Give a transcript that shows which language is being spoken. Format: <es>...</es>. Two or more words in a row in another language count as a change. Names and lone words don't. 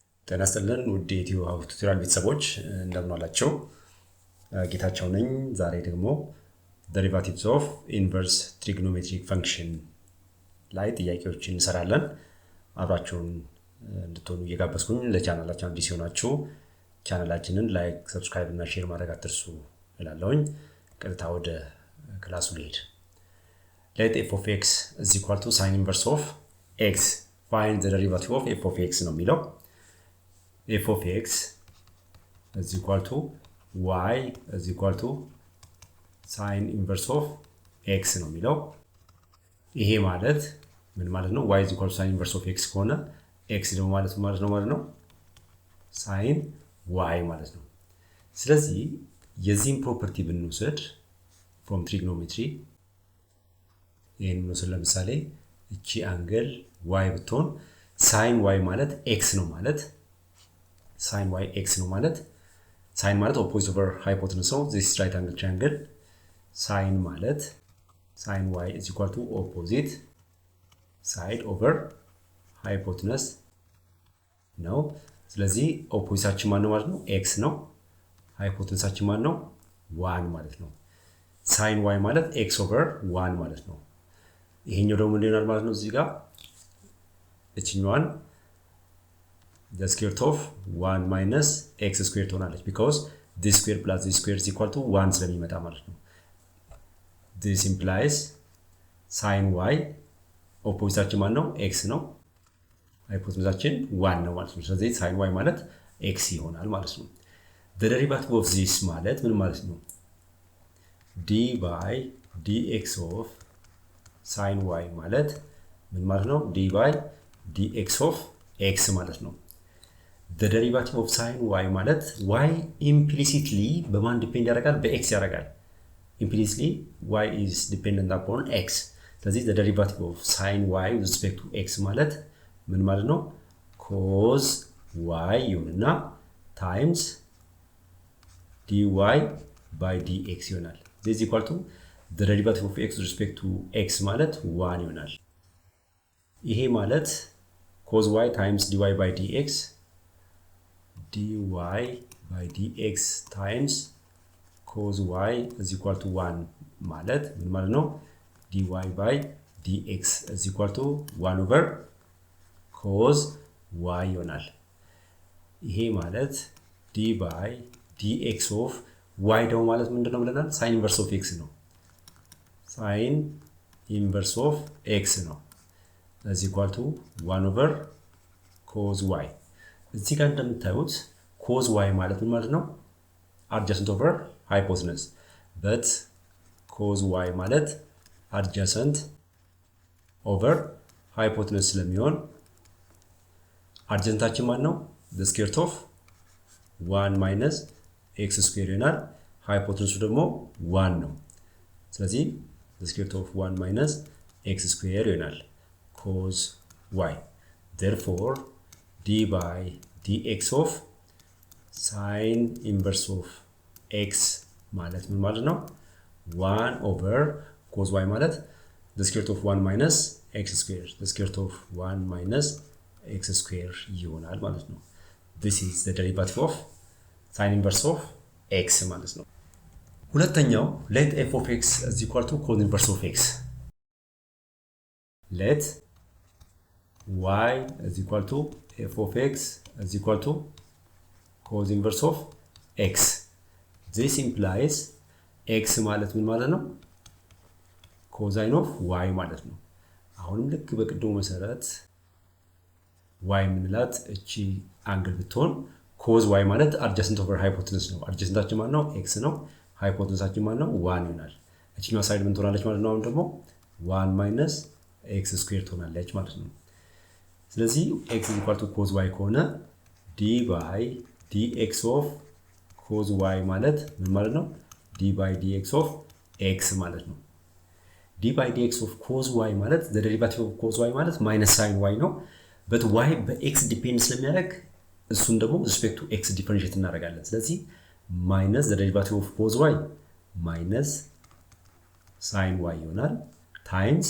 <am>ጤና ይስጥልን ውድ የኢትዮ ሀው ቱቶሪያል ቤተሰቦች እንደምን አላችሁ? ጌታቸው ነኝ። ዛሬ ደግሞ</am> <en>derivatives of inverse trigonometric function</en> <am>ላይ ጥያቄዎችን እንሰራለን። አብራችሁን እንድትሆኑ እየጋበዝኩኝ ለቻናላችን አዲስ ሆናችሁ ቻናላችንን ላይክ፣ ሰብስክራይብ እና ሼር ማድረግ አትርሱ እላለሁኝ። ቀጥታ ወደ ክላሱ ልሄድ።</am> <en>let f of x is equal to sin inverse of x. find the derivative of f of x</en> <am>ነው የሚለው።</am> <en>f of x is equal to y is equal to sin inverse of x</en> <am>ነው የሚለው። ይሄ ማለት ምን ማለት ነው?</am> <en>y is equal to sin inverse of x</en> <am>ከሆነ x ደግሞ ማለት ነው</am> <en>sin y</en> <am>ማለት ነው። ስለዚህ የዚህን ፕሮፐርቲ ብንወስድ</am> <en>from trigonometry</en> <am>ይሄን ነው ለምሳሌ እቺ አንግል y ብትሆን</am> <en>sin y</en> <am>ማለት x ነው ማለት</am> <en>sin y x</en> <am>ነው ማለት sin ማለት</am> <en>opposite over hypotenuse</en> <am>ነው</am> <en>this right angle triangle sin</en> <am>ማለት</am> <en>sin y is equal to opposite side over hypotenuse</en> <am>ነው። ስለዚህ ኦፖዚታችን ማን ነው ማለት ነው? x ነው። ሃይፖቴንሳችን ማን ነው? 1 ማለት ነው።</am> <en>sin y</en> <am>ማለት</am> <en>x over 1</en> <am>ማለት ነው። ይሄኛው ደግሞ ምን ይሆናል ማለት ነው? እዚህ ጋር እቺኛዋን</am> <en>the square root of 1 minus x squared ትሆናለች because this square plus this square is equal to 1</en> <am>ስለሚመጣ ማለት ነው።</am> <en>this implies sin y</en> <am>ኦፖዚታችን ማን ነው? x ነው። ሃይፖቴንሳችን 1 ነው ማለት ነው። ስለዚህ</am> <en>sin y</en> <am>ማለት x ይሆናል ማለት ነው።</am> <en>the derivative of this</en> <am>ማለት ምን ማለት ነው?</am> <en>d by dx of sin y</en> <am>ማለት ምን ማለት ነው?</am> <en>d by dx of x</en> <am>ማለት ነው።</am> <en>the derivative of sin y ማለት y implicitly</en> <am>በማን ዲፔንድ ያደርጋል? በx ያደርጋል።</am> <en>implicitly y is dependent upon x። ስለዚህ the derivative of sin y with respect to x</en> <am>ማለት ምን ማለት ነው?</am> <en>cos y ይሆንና times dy by dx ይሆናል። this is equal to the derivative of x with respect to x</en> <am>ማለት 1 ይሆናል። ይሄ ማለት</am> <en>cos y times dy by dx dy by dx times cos y is equal to 1</en> <am>ማለት ምን ማለት ነው?</am> <en>dy by dx is equal to 1 over cos y</en> <am>ይሆናል። ይሄ ማለት</am> <en>d by dx of y</en> <am>ደግሞ ማለት ምንድነው ብለናል?</am> <en>sin inverse of x ነው። sin inverse of x ነው is equal to 1 over cos y።</en> <am>እዚህ ጋር እንደምታዩት</am> <en>cos y</en> <am>ማለት ምን ማለት ነው?</am> <en>adjacent over hypotenuse but cos y ማለት adjacent over hypotenuse</en> <am>ስለሚሆን adjacentታችን ማን ነው?</am> <en>the square root of 1 minus x square ይሆናል። hypotenuse</en> <am>ደግሞ 1 ነው። ስለዚህ</am> <en>the square root of 1 minus x square ይሆናል cos y። therefore d by dx of sin inverse of x</en> <am>ማለት ምን ማለት ነው?</am> <en>1 over cos y ማለት the square root of 1 minus x square the square root of 1 minus x square</en> <am>ይሆናል ማለት ነው።</am> <en>this is the derivative of sin inverse of x</en> <am>ማለት ነው። ሁለተኛው</am> <en>let f of x is equal to cos inverse of x. let y is equal to f of x is equal to cos inverse of x. this implies x</en> <am>ማለት ምን ማለት ነው?</am> <en>cosine of y</en> <am>ማለት ነው። አሁንም ልክ በቅድሙ መሰረት y ምንላት እቺ አንግል ብትሆን</am> <en>cos y</en> <am>ማለት</am> <en>adjacent over hypotenuse</en> <am>ነው። adjacentታችን ማለት ነው x ነው። hypotenuseታችን ማለት ነው 1 ይሆናል። እቺኛው ሳይድ ምን ትሆናለች ማለት ነው? አሁን ደግሞ</am> <en>1 minus x square</en> <am>ትሆናለች ማለት ነው። ስለዚህ</am> <en>x is equal to cos y</en> <am>ከሆነ</am> <en>d by dx of cos y</en> <am>ማለት ምን ማለት ነው?</am> <en>d by dx of x</en> <am>ማለት ነው።</am> <en>d by dx of cos y ማለት the derivative of cos y ማለት minus sin y ነው። but y</en> <am>በx ዲፔንድ ስለሚያደርግ እሱን ደግሞ</am> <en>respect to x differentiate</en> <am>እናደርጋለን። ስለዚህ</am> <en>minus the derivative of cos y minus sin y ይሆናል times</en>